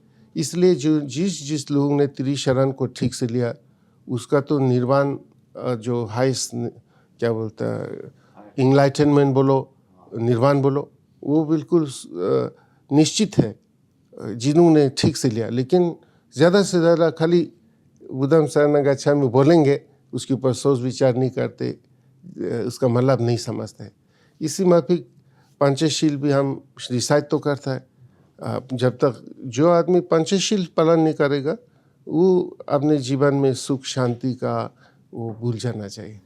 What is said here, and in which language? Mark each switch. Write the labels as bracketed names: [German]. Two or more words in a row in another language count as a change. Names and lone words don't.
[Hindi] इसलिए जो जिस लोगों ने त्रिशरण को ठीक से लिया, उसका तो निर्वाण, जो हाईएस्ट क्या बोलता है, इनलाइटनमेंट बोलो, निर्वाण बोलो, वो बिल्कुल निश्चित है जिन्होंने ठीक से लिया। लेकिन ज़्यादा से ज़्यादा खाली [Pali] बुद्धं शरणं गच्छामि [Hindi] बोलेंगे, उसके ऊपर सोच विचार नहीं करते, उसका मतलब नहीं समझते। इसी माफिक पंचशील भी हम रिसाइट तो करता है। जब तक जो आदमी पंचशील पालन नहीं करेगा, वो अपने जीवन में सुख शांति का वो भूल जाना चाहिए।